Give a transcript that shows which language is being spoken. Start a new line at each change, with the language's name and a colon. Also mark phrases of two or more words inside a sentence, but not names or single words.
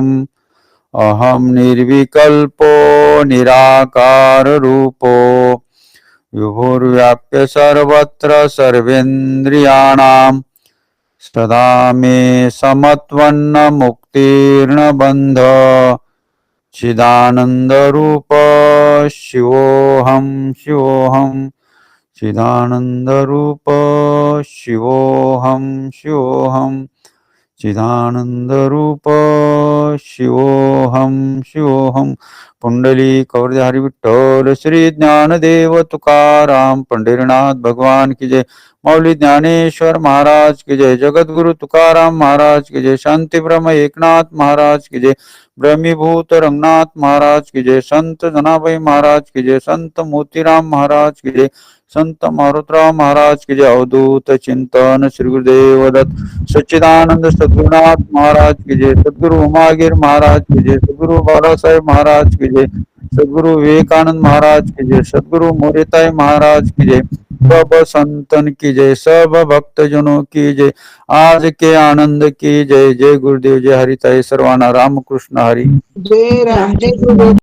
Sanskrit: अहं निर्विकल्पो निराकाररूपो विभुर्व्याप्य सर्वत्र सर्वेन्द्रियाणां सदा मे समत्वन्न मुक्तिर्न बन्ध चिदानन्दरूप शिवोऽहं शिवोऽहं. चिदानन्दरूप शिवोऽहं शिवोऽहं. चिदानन्दरूप शिवोऽहं शिवोऽहं.
Hindi: पुंडलीकवरधारी विठ्ठल श्री ज्ञानदेव तुकाराम पंढरीनाथ भगवान की जय. माऊली ज्ञानेश्वर महाराज की जय. जगद्गुरु तुकाराम महाराज की जय. शांती ब्रह्म एकनाथ महाराज की जय. ब्रह्मीभूत रंगनाथ महाराज की जय. संत जनाबाई महाराज की जय. संत मोतीराम महाराज की जय. संत मारुतराव महाराज की जय. अवधूत चिंतन श्री गुरुदेव दत्त सच्चिदानंद सद्गुरुनाथ महाराज की जय. सद्गुरु उमागिर महाराज की जय. सद्गुरु बाळासाहेब महाराज की जय. सद्गुरु विवेकानंद महाराज की जय. सद्गुरु मोरेताई महाराज की जय. सब संतन की जय. सब भक्तजनों की जय. आज के आनंद की जय. जय गुरुदेव जय हरिताई.
Marathi: सर्वांना रामकृष्ण हरी. जय राम जय गुरुदेव.